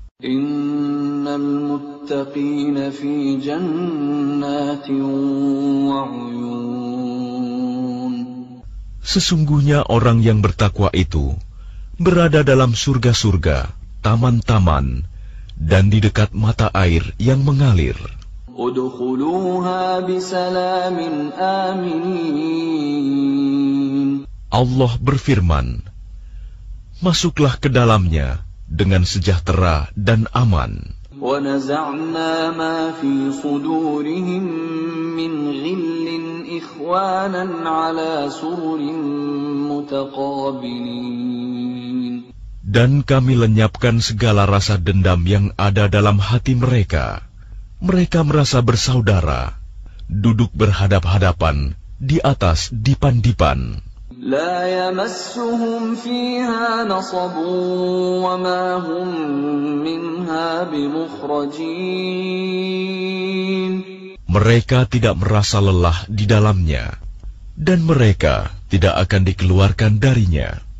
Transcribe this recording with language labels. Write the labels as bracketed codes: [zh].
[ar] إن المتقين في جنات وعيون. [id] Sesungguhnya orang yang bertakwa itu berada dalam surga-surga, taman-taman, dan di dekat mata air yang mengalir. [ar] Udkhuluha bisalamin amin. [id] Allah berfirman, masuklah ke dalamnya dengan sejahtera dan aman. [ar] وَنَزَعْنَا مَا فِي صُدُورِهِمْ مِنْ غِلٍّ إِخْوَانًا عَلَى سُرُرٍ مُتَقَابِلِينَ. [id] Dan kami lenyapkan segala rasa dendam yang ada dalam hati mereka. Mereka merasa bersaudara, duduk berhadap-hadapan di atas dipan-dipan. [ar] لا يمسهم فيها نصب وما هم منها بمخرجين. [id] Mereka tidak merasa lelah di dalamnya, dan mereka tidak akan dikeluarkan darinya.